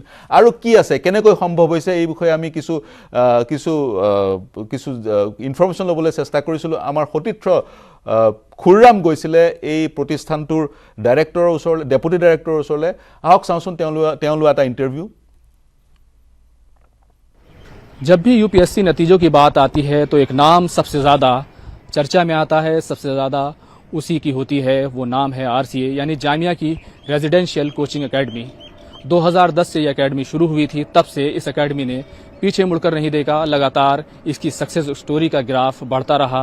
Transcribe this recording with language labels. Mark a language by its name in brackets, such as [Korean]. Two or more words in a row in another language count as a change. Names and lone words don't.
[Assamese] আৰু কি আছে, কেনেকৈ সম্ভৱ হৈছে, এই বিষয়ে আমি কিছু ইনফৰমেশ্যন ল'বলৈ চেষ্টা কৰিছিলোঁ। আমাৰ সতীৰ্থ খুৰৰাম গৈছিলে এই প্ৰতিষ্ঠানটোৰ ডাইৰেক্টৰৰ ওচৰলৈ, ডেপুটি ডাইৰেক্টৰৰ ওচৰলৈ। আহক চাওঁচোন তেওঁ লোৱা এটা ইণ্টাৰভিউ। [Hindi] जब भी UPSC नतीजों की बात आती है तो एक नाम सबसे ज़्यादा चर्चा में आता है, सबसे ज़्यादा उसी की होती है, वो नाम है RCA यानी जामिया की रेजिडेंशियल कोचिंग एकेडमी। 2010 से ये एकेडमी शुरू हुई थी, तब से इस एकेडमी ने पीछे मुड़कर नहीं देखा, लगातार इसकी [English] success story [Hindi] का ग्राफ बढ़ता रहा।